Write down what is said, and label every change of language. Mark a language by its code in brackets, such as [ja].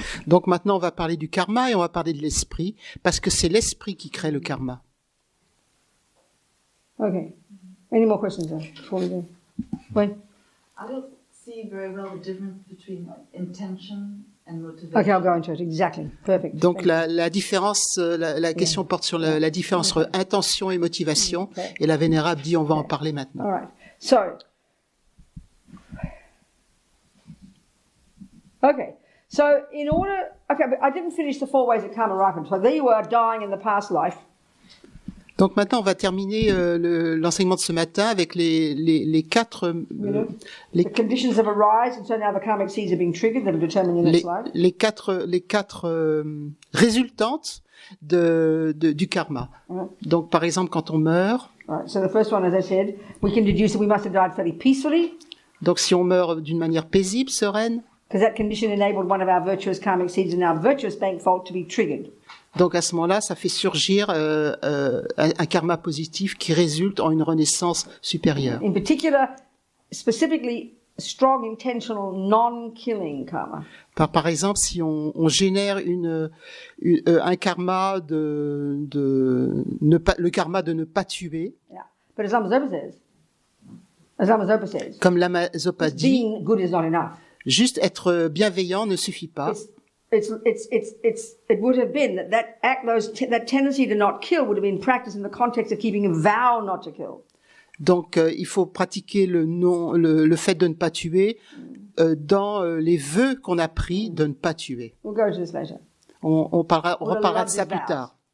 [fr] Donc maintenant, on va parler du karma et on va parler de l'esprit, parce que c'est l'esprit qui crée le karma. [en] Okay. Any more questions before we go? Wait. I don't see very well the difference between intention and motivation. Okay, I'll go into it. Exactly. Perfect. [fr] Donc la différence, la question porte sur la différence entre intention et motivation, [en] Okay. [fr] et la Vénérable dit on va en parler maintenant. [en] All right. So, okay. So in order, okay, but I didn't finish the 4 ways that karma ripens. So there you were dying in the past life. [fr] Donc maintenant, on va terminer l'enseignement de ce matin avec les quatre [en] The conditions have arise, and so now the karmic seeds are being triggered that are determined in this life. [fr] les quatre résultantes du karma. Ouais. Donc par exemple, quand on meurt, [en] Right. So the first one, as I said, we can deduce that we must have died fairly peacefully, [fr] donc si on meurt d'une manière paisible, sereine, [en] because that condition enabled one of our virtuous karmic seeds in our virtuous bank vault to be triggered. [fr] donc à ce moment-là, ça fait surgir un karma positif qui résulte en une renaissance supérieure. [en] In particular, specifically, strong, intentional, non-killing karma. [fr] Par exemple, si on génère un karma le karma de ne pas tuer, [en] Yeah. But as Lama Zopa says, [fr] comme Lama Zopa dit, [en] being good is not enough. [fr] juste être bienveillant ne suffit pas. [en] It would have been that tendency to not kill would have been practiced in the context of keeping a vow not to kill. [fr] Donc, il faut pratiquer le fait de ne pas tuer dans les vœux qu'on a pris de ne pas tuer. [en] We'll go into this later. [fr] On reparlera de ça plus tard.